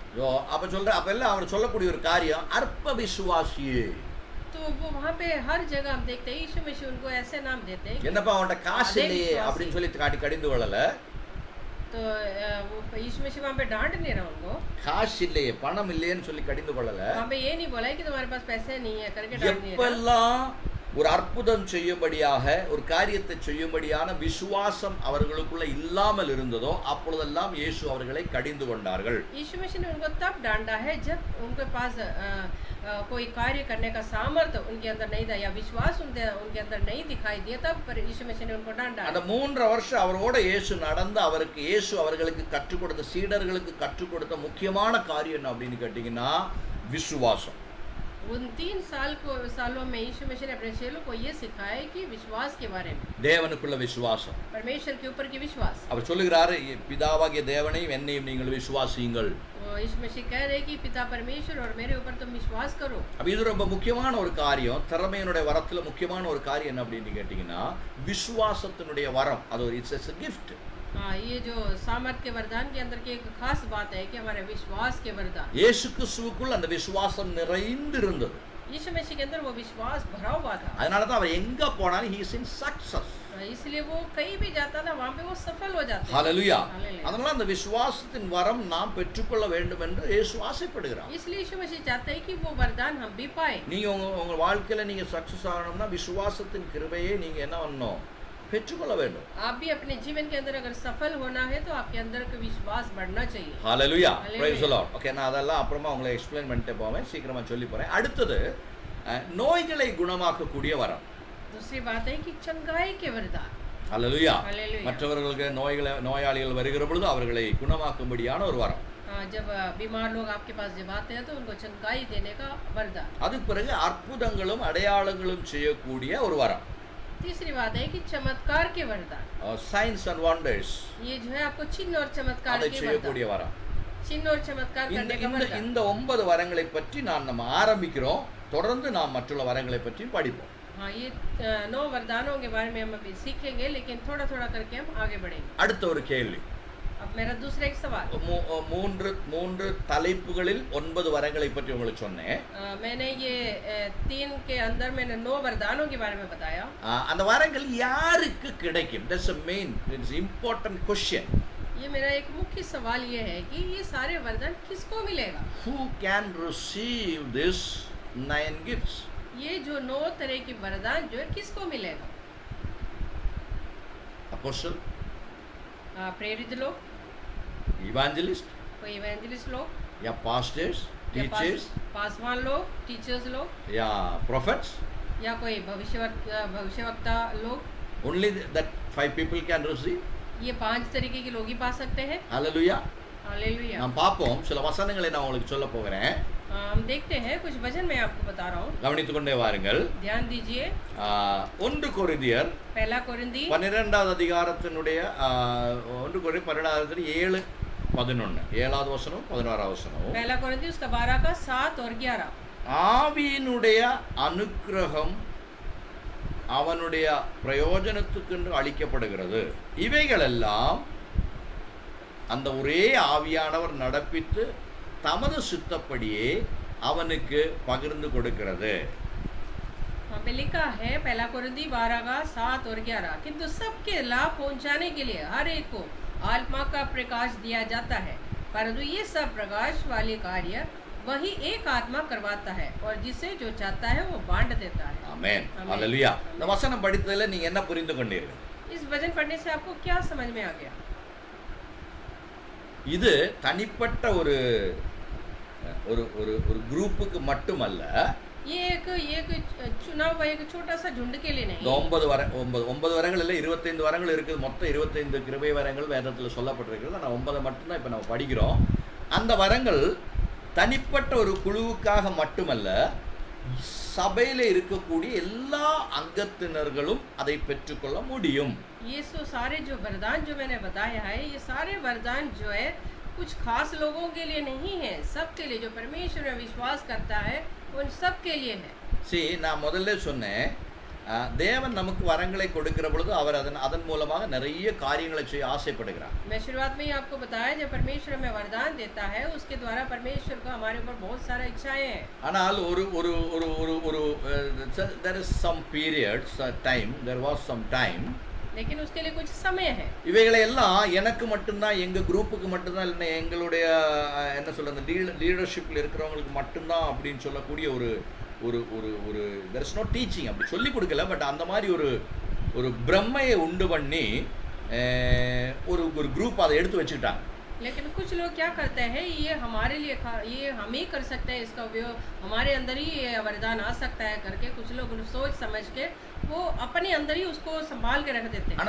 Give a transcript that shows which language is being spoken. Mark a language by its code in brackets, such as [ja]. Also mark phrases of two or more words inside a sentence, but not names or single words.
[ta] அப்ப சொல்ற அப்ப எல்லாம் அவர் சொல்லக்கூடிய ஒரு காரியம், அற்ப விசுவாசியே. [hi] तो वो वहाँ पे हर जगह हम देखते हैं यीशु मसीह उनको ऐसे नाम देते हैं। [ta] என்னப்பா அவன்கிட்ட காசு இல்லையே அப்படின்னு சொல்லி கடிந்து கொள்ளல. [hi] तो वो यीशु मसीह वहाँ पे डांट नहीं रहा उनको, [ta] காசு இல்லையே பணம் இல்லையேன்னு சொல்லி கடிந்து கொள்ளல. [hi] वहाँ पे ये नहीं बोला कि तुम्हारे पास पैसे नहीं है करके डांट नहीं रहा। [ta] எப்பெல்லாம் ஒரு அற்புதம் செய்யும்படியாக ஒரு காரியத்தை செய்யும்படியான விசுவாசம் அவர்களுக்குள்ள இல்லாமல் இருந்ததோ அப்பொழுதெல்லாம் இயேசு அவர்களை கடிந்து கொண்டார்கள். [hi] यीशु मसीह ने उनको तब डांटा है जब उनके पास कोई कार्य करने का सामर्थ्य उनके अंदर नहीं था या विश्वास उनके अंदर नहीं दिखाई दिया, तब पर यीशु मसीह ने उनको डांटा। [ta] அந்த 3 வருஷம் அவரோட இயேசு நடந்து அவருக்கு இயேசு அவர்களுக்கு கற்றுக் கொடுத்த சீடர்களுக்கு கற்றுக் கொடுத்த முக்கியமான காரியம் என்ன அப்படின்னு கேட்டீங்கன்னா விசுவாசம். [hi] उन 3 सालों में यीशु मसीह ने अपने चेलों को ये सिखाया कि विश्वास के बारे में, [ta] தேவனுக்குள்ள விசுவாசம். [hi] परमेश्वर के ऊपर की विश्वास। [ta] அவர் சொல்லுகிறாரு, பிதாவாகிய தேவனையும் என்னையும் நீங்கள் விசுவாசியுங்கள். [hi] यीशु मसीह कह रहे कि पिता परमेश्वर और मेरे ऊपर तुम विश्वास करो। [ta] அப்ப இது ரொம்ப முக்கியமான ஒரு காரியம். திறமையினுடைய வரத்துல முக்கியமான ஒரு காரியம் என்ன அப்படின்னு கேட்டீங்கன்னா விசுவாசத்தினுடைய வரம். அது ஒரு [en] it's a gift. [hi] हाँ, ये जो सामर्थ के वरदान के अंदर की एक खास बात है कि हमारे विश्वास के वरदान। [ta] இயேசு கிறிஸ்துவுக்குள் அந்த விசுவாசம் நிறைந்து இருந்தது. [hi] यीशु मसीह के अंदर वो विश्वास भरा हुआ था, [ta] அதனால தான் அவர் எங்க போனாலும் [en] he is in success. [hi] इसलिए वो कहीं भी जाता था वहाँ पे वो सफल हो जाता। [ta] ஹalleluya. [hi] हालेलुया। [ta] அதனால அந்த விசுவாசத்தின் வரம் நாம் பெற்றுக்கொள்ள வேண்டும் என்று இயேசு ஆசைப்படுகிறார். [hi] इसलिए यीशु मसीह चाहते हैं कि वो वरदान हम भी पाए। [ta] நீங்க உங்க வாழ்க்கையில நீங்க சக்சஸ் ஆகணும்னா விசுவாசத்தின் கிருபையை நீங்க என்ன பண்ணணும், பெற்றுக்கொள்ள வேண்டும். [hi] आप भी अपने जीवन के अंदर अगर सफल होना है तो आपके अंदर का विश्वास बढ़ना चाहिए। [ta] ஹalleluya. [en] Hallelujah. praise the lord. [ta] ஓகே, நான் அதெல்லாம் அப்புறமா உங்களுக்கு எக்ஸ்பிளைன் பண்ணிட்டே போவேன், சீக்கிரமா சொல்லி போறேன். அடுத்தது நோய்களை குணமாக்கக்கூடிய வரம். [hi] दूसरी बात है कि चंगाई के वरदान। [ta] ஹalleluya. [en] Hallelujah. [ta] மற்றவர்களுக்கு நோயாளிகள் வருகிற பொழுது அவர்களை குணமாக்கும்படியான ஒரு வரம். [hi] जब बीमार लोग आपके पास जब आते हैं तो उनको चंगाई देने का वरदान। [ta] அதுக்கு பிறகு அற்புதங்களும் அடையாளங்களும் செய்யக்கூடிய ஒரு வரம். [hi] तीसरी बात है कि चमत्कार के वरदान। [en] signs and wonders, [hi] ये जो है आपको चिन्ह और चमत्कार [ta] அதை [hi] के [ta] செய்யக்கூடிய [hi] वरदान, [ta] வரம். [hi] चिन्ह और चमत्कार करने का वरदान। [ta] இந்த 9 வரங்களை பற்றி நம்ம ஆரம்பிக்கிறோம். தொடர்ந்து நாம் மற்ற வரங்களை பற்றி படிப்போம். [hi] हाँ, ये 9 वरदानों के बारे में हम अभी सीखेंगे, लेकिन थोड़ा थोड़ा करके हम आगे बढ़ेंगे। [ta] அடுத்த ஒரு கேள்வி. [hi] अब मेरा दूसरा एक सवाल। [ta] மூன்று தலைப்புகளில் 9 வரங்களை பற்றி உங்களுக்கு சொன்னேன். [hi] मैंने ये 3 के अंदर मैंने 9 वरदानों के बारे में बताया। [ta] அந்த வரங்கள் யாருக்கு கிடைக்கும்? [en] That's a main, it's important question. [hi] ये मेरा एक मुख्य सवाल ये है कि ये सारे वरदान किसको मिलेगा? [en] Who can receive this 9 gifts? [hi] ये जो 9 तरह की वरदान जो है किसको मिलेगा? [en] Apostle, [hi] प्रेरित लोग, [en] evangelist, [hi] कोई इवेंजलिस्ट लोग, [en] या pastors, [hi] या [en] teachers, [hi] पासवान लोग, टीचर्स लोग, [en] या prophets. [hi] या कोई भविष्यवक्ता लोग। [en] Only that 5 people can receive. [hi] ये 5 तरीके के लोग ही पा सकते हैं। [en] Hallelujah. [hi] हालेलुया। [ta] நாம் பார்ப்போம். சில வசனங்களை நான் உங்களுக்கு சொல்ல போகிறேன். [hi] हम देखते हैं कुछ वचन मैं आपको बता रहा हूँ, [ta] கவனித்துக் கொண்டே வாருங்கள். [hi] ध्यान दीजिए। [ta] 1 கொரிந்தியர் [hi] पहला कोरिन्थी [ta] 12வது அதிகாரத்தினுடைய 1 கொரிந்தியர் 12 7 11 7வது வசனம் 16வது வசனம். [hi] पहला कोरिन्थी उसका 12 का 7 और 11। [ta] ஆவியினுடைய அனுக்கிரகம் அவனுடைய பிரயோஜனத்துக்கு அளிக்கப்படுகிறது. இவைகளெல்லாம் அந்த ஒரே ஆவியானவர் நடப்பித்து தமது சித்தப்படியே அவனுக்கு பகிர்ந்து கொடுக்கிறது. [hi] वहाँ पे लिखा है पहला कोरिन्थी 12 का 7 और 11, किंतु सबके लाभ पहुंचाने के लिए हर एक को आत्मा का प्रकाश दिया जाता है, परंतु ये सब प्रकाश वाले कार्य वही एक आत्मा करवाता है और जिसे जो चाहता है वो बांट देता है। [ta] ஆமென். ஆமென். ஹalleluya. இந்த வசனம் படித்ததில் நீங்க என்ன புரிந்து கொண்டீர்கள்? [hi] इस वचन पढ़ने से आपको क्या समझ में आ गया? [ta] இது தனிப்பட்ட ஒரு ஒரு ஒரு ஒரு குரூப்புக்கு மட்டுமல்ல. [hi] ये एक चुनाव हुआ एक छोटा सा झुंड के लिए नहीं. [ta] 9 வரங்கள் இல்லை, 25 வரங்கள் இருக்குது. மொத்தம் 25 கிருபை வரங்கள் வேதத்தில் சொல்லப்பட்டிருக்கிறது. ஆனால் 9 மட்டும்தான் இப்போ நம்ம படிக்கிறோம். அந்த வரங்கள் தனிப்பட்ட ஒரு குழுவுக்காக மட்டுமல்ல, சபையில் இருக்கக்கூடிய எல்லா அங்கத்தினர்களும் அதை பெற்றுக்கொள்ள முடியும். [hi] ये सारे जो वरदान जो मैंने बताया है, ये सारे वरदान जो है कुछ खास लोगों के लिए नहीं है, सबके लिए. जो परमेश्वर में विश्वास करता है उन सब के लिए है. [ta] நான் முதல்ல சொன்னேன், தேவன் நமக்கு வரங்களை கொடுக்கிற பொழுது அவர் அதன் மூலமாக நிறைய காரியங்களை செய்ய ஆசைப்படுகிறார். [hi] मैं शुरुआत में ही आपको बताया, जब परमेश्वर हमें वरदान देता है उसके द्वारा परमेश्वर को हमारे ऊपर बहुत सारा इच्छाएं हैं. [ta] ஆனால் ஒரு ஒரு ஒரு ஒரு ஒரு [en] there is some periods time, there was some time, [hi] लेकिन उसके लिए कुछ समय है. [ta] இவைகளை எல்லாம் எனக்கு மட்டும்தான், எங்க குரூப்புக்கு மட்டும்தான், இல்லைன்னா எங்களுடைய என்ன சொல்றது லீடர்ஷிப்ல இருக்கிறவங்களுக்கு மட்டும்தான் அப்படின்னு சொல்லக்கூடிய ஒரு ஒரு ஒரு ஒரு [en] there is no teaching. [ta] அப்படி சொல்லி கொடுக்கல, பட் அந்த மாதிரி ஒரு ஒரு பிரம்மையை உண்டு பண்ணி ஒரு ஒரு குரூப் அதை எடுத்து வச்சுக்கிட்டாங்க. [hi] लेकिन कुछ लोग क्या करते हैं, ये हमारे लिए ये हम ही कर सकते हैं, इसका उपयोग हमारे अंदर ही ये वरदान आ सकता है करके कुछ लोग सोच समझ के वो अपने अंदर ही उसको संभाल के रख देते हैं.